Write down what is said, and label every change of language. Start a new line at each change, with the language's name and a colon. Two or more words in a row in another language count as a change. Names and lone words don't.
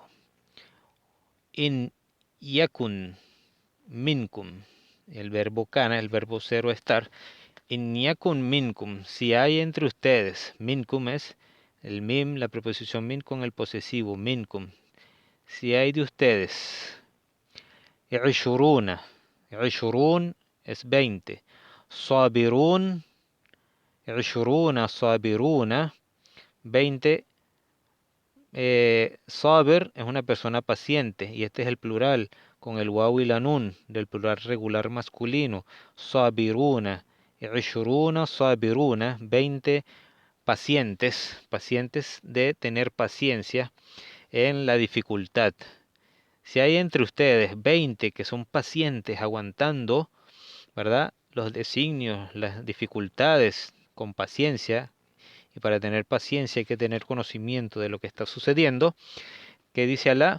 Arabic: إن يكن منكم,
Spanish: el verbo kana, el verbo cero estar.
Arabic: إن يكن منكم,
Spanish: si hay entre ustedes, minkum es el mim, la preposición min con el posesivo, minkum. Si hay de ustedes,
Arabic: عشرون، عشرون es 20, صابرون، عشرون صابرون, 20.
Spanish: Sabir es una persona paciente y este es el plural con el waw y la nun del plural regular masculino.
Arabic: صابرون، عشرون صابرون,
Spanish: 20 pacientes, pacientes de tener paciencia en la dificultad. Si hay entre ustedes 20 que son pacientes aguantando, ¿verdad?, los designios, las dificultades con paciencia, y para tener paciencia hay que tener conocimiento de lo que está sucediendo, ¿qué dice Alá?